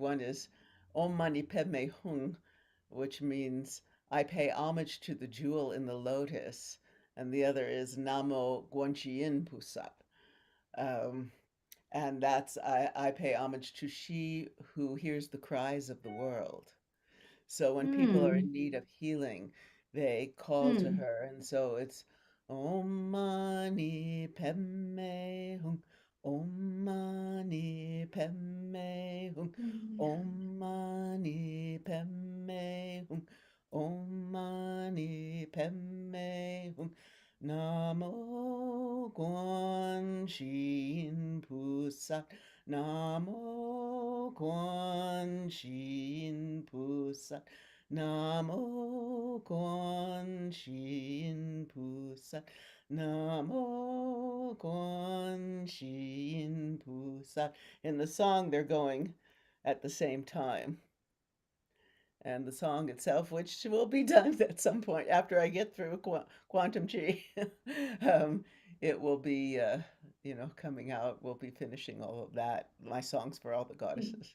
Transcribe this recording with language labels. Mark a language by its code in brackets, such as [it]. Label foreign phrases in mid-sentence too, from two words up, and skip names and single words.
[en] One is [sa] Om Mani Padme Hung, [en] which means I pay homage to the jewel in the lotus, and the other is [zh] Namo Guanchi Yin Pusap. [en] And that's I pay homage to she who hears the cries of the world. So when people are in need of healing, they call to her, and so it's [sa] Om Mani Padme Hum, Om Mani Padme Hum, Om Mani Padme Hum, Om Mani Padme Hum, [zh] Namo Guan Shin Pusat, [sa] Namo Quan Shin Pusat. [zh] Namo Quan Shin Pusat. Namo Quan Shin Pusat. [en] In the song, they're going at the same time. And the song itself, which will be done at some point after I get through Quantum Chi, it will be, coming out. We'll be finishing all of that, my songs for all the goddesses.